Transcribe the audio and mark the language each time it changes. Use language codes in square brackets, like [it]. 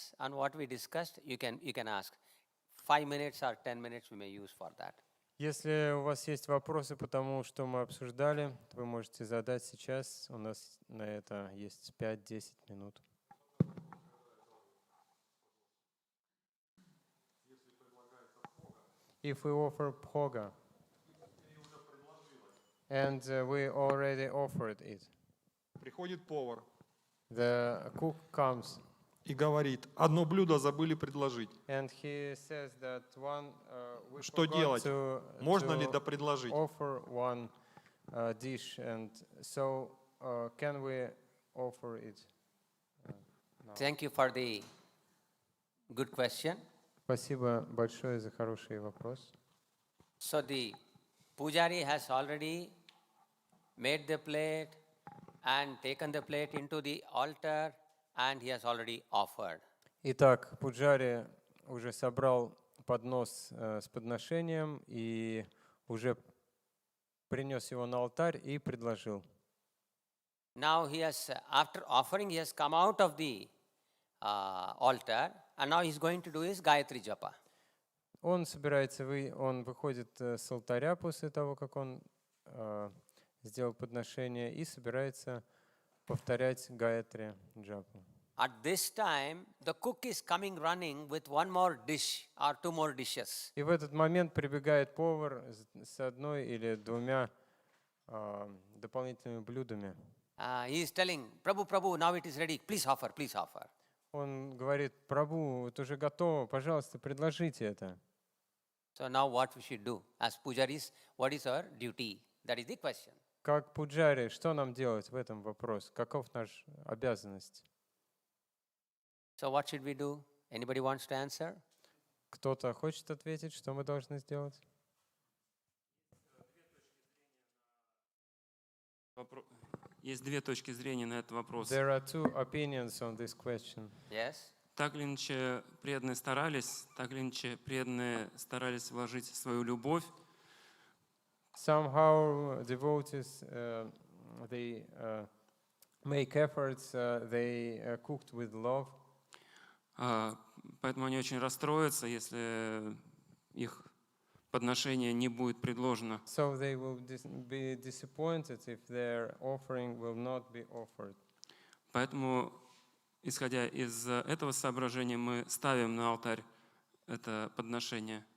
[en] on what we discussed, you can ask. 5 minutes or 10 minutes we may use for that. [ru] Если у вас есть вопросы по тому, что мы обсуждали, вы можете задать сейчас. У нас на это есть 5-10 минут. [en] If we offer bhoga, and we already offered it, [ru] приходит повар [en] the cook comes, [ru] и говорит, одно блюдо забыли предложить. [en] and he says that we [ru] Что [en] forgot [ru] делать? Можно ли [en] to [ru] допредложить? [en] offer one dish, and so can we offer it? Now? Thank you for the good question. [ru] Спасибо большое за хороший вопрос. [en] So the pujari has already made the plate and taken the plate into the altar, and he has already offered. [ru] Итак, пуджари уже собрал поднос с подношением и уже принес его на алтарь и предложил. [en] Now he has, after offering, he has come out of the altar, and now he's going to do his Gayatri Japa. [ru] Он собирается, он выходит с алтаря после того, как он сделал подношение, и собирается повторять Гayatri Джапу. [en] At this time, the cook is coming running with one more dish or two more dishes. [ru] И в этот момент прибегает повар с одной или двумя дополнительными блюдами. [en] He is telling, Prabhu, Prabhu, now it is ready. Please offer, please offer. [ru] Он говорит: Прабху, это уже готово, пожалуйста, предложите это. [en] So now what we should do as pujaris? What is our duty? That is the question. [ru] Как пуджари, что нам делать в этом вопросе? Каков наш обязанность? [en] So what should we do? Anybody wants to answer? [ru] Кто-то хочет ответить, что мы должны сделать? Есть две точки зрения на этот вопрос. [en] There are two opinions on this question. Yes. [ru] Так или иначе преданные старались, так или иначе преданные старались вложить свою любовь. [en] Somehow devotees they make efforts, they cooked with love. [ru] Поэтому они очень расстроятся, если их подношение не будет предложено. [en] So they will be disappointed if their offering will not be offered. [ru] Поэтому, исходя из этого соображения, мы ставим на алтарь это подношение.